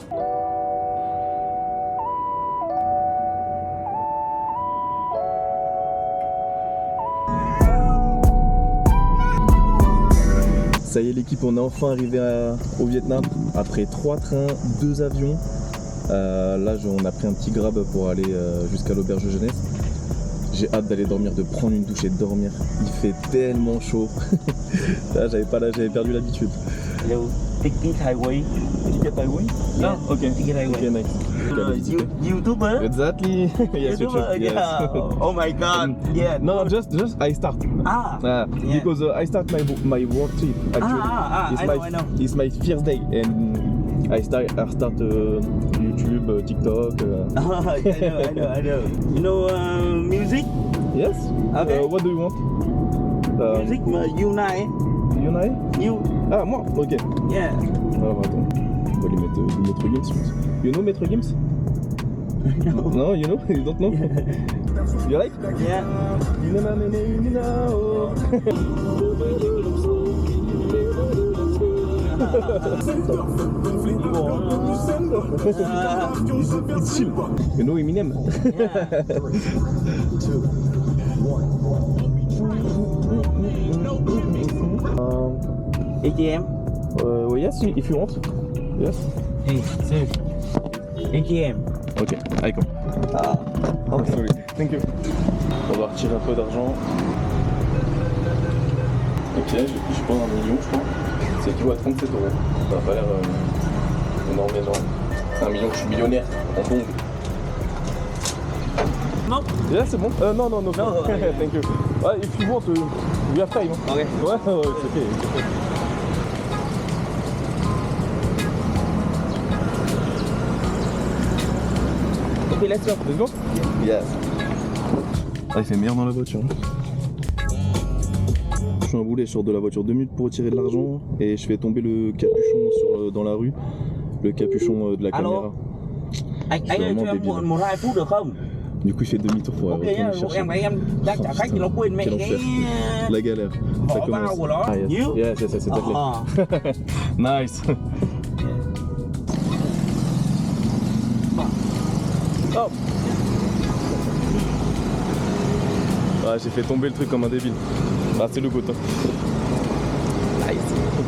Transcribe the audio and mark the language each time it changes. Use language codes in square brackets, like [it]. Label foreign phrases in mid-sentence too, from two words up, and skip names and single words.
[fr] Ça y est l'équipe, on est enfin arrivé au Vietnam après 3 trains, 2 avions. Là on a pris un petit grab pour aller jusqu'à l'auberge de jeunesse. J'ai hâte d'aller dormir, de prendre une douche et de dormir. Il fait tellement chaud. Là j'avais perdu l'habitude. [en] Hello, Ticket Highway. Ticket Highway? Yeah. Ah, ok. Ticket Highway. Ok, nice. YouTuber? Exactly. Yes, YouTuber, yes. yeah. Oh my god. Yeah. No, just I start. Yeah. Because I start my work trip actually. I know. It's my first day and I start YouTube, TikTok. I know. You know music? Yes. Okay. What do you want? Music, Unai. Yunai? You? [fr] Ah moi. Ok. [en] Yeah. [fr] Alors attends. On va lui mettre Metro Games. Je pense. [en] You know Metro Games? No. No, you know? You don't know? You like? Yeah. It's chill. You know Eminem? ATM? Yes, if you want. Yes. Hey, sir. ATM. Ok, allez come. Oh, sorry. Thank you. [fr] On va retirer un peu d'argent. Ok, je prends 1 million, je crois. C'est équivaut à 37€. Ça n'a pas l'air énorme, genre. C'est 1 million, je suis millionnaire en bombe. [en] No? [fr] Yeah, c'est bon. Non, [en] thank you. If you want, we have time. Okay. [fr] Ouais, c'est ok. [en] Okay, let's go. Let's go? Yes. [fr] Ah, il fait meilleur dans la voiture. fais un boulet, je sors de la voiture 2 minutes pour retirer de l'argent et je fais tomber le capuchon dans la rue, le capuchon de la Allô? caméra. [vi] Anh [fr] C'est [vi] ơi [fr] vraiment [vi] cho em [fr] débile. [vi] một 2 phút được không? [fr] Du coup, il fait demi-tour pour [vi] Ok [fr] retourner [vi] nhá, [fr] chercher. [vi] em đang trả khách thì nó quên mẹ [fr] Quel [vi] cái [fr] enfer. La galère. Ça [vi] vỏ bao [fr] commence. [vi] của nó. [en] Ah, yes. Nhíu. Yes, [fr] c'est ta clé. Nice. Oh. Ah, j'ai fait tomber le truc comme un débile. Ah, c'est le goût. Nice.